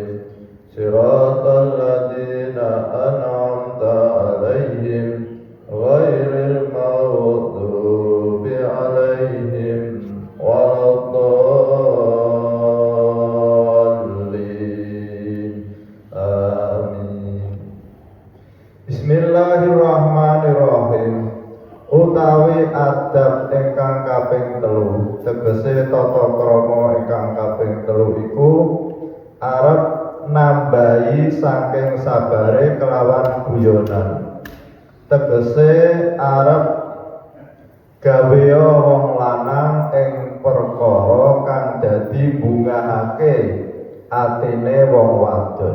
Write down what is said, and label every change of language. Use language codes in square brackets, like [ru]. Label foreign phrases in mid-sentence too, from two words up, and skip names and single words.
[ar] صراط الذين أنعمت عليهم غير المغضوب عليهم ولا الضالين. Amin. Bismillahirrahmanirrahim. [jv] Utawi adab ingkang kaping 3, tegese tata krama ingkang kaping 3 iku arep nambahi saking sabare kelawan guyonan. Tegese arep gaweya wong lanang ing perkara kang dadi bungahake atine wong wadon.